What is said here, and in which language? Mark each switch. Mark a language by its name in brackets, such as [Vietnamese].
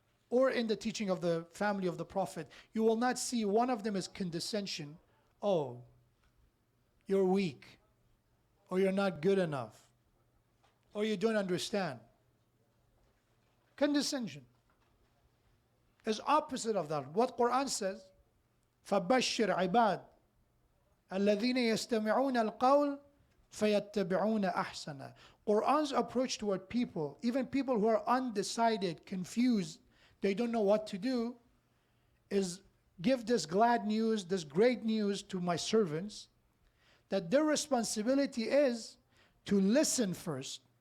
[English] or in the teaching of the family of the Prophet, you will not see one of them as condescension. Oh, you're weak, or you're not good enough, or you don't understand. Condescension is opposite of that. What Quran says, [Arabic] فَبَشِّرْ عِبَادٍ الَّذِينَ يَسْتَمِعُونَ الْقَوْلَ فَيَتَّبِعُونَ أَحْسَنَهُ. [English] Quran's approach toward people, even people who are undecided, confused, they don't know what to do, is give this glad news, this great news to my servants, that their responsibility is to listen first.